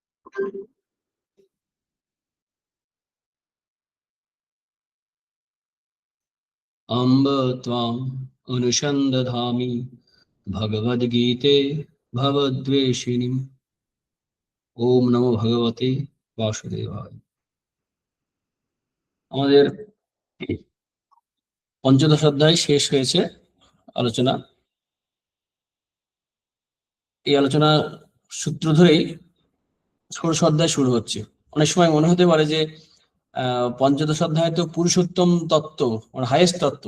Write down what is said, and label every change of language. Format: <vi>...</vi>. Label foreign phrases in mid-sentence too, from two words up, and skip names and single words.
<sa>अम्ब त्वाम् अनुसन्दधामि भगवद्गीते भवद्वेषिणीम्। ओम नमो भगवते বাসুদেবায়।</sa> <bn>আমাদের পঞ্চদশ অধ্যায় শেষ হয়েছে আলোচনা। এই আলোচনা সূত্র ধরেই ষোড়শ অধ্যায় শুরু হচ্ছে। অনেক সময় মনে হতে পারে যে পঞ্চদশ অধ্যায় তো পুরুষোত্তম তত্ত্ব, মানে হাইয়েস্ট তত্ত্ব।</bn>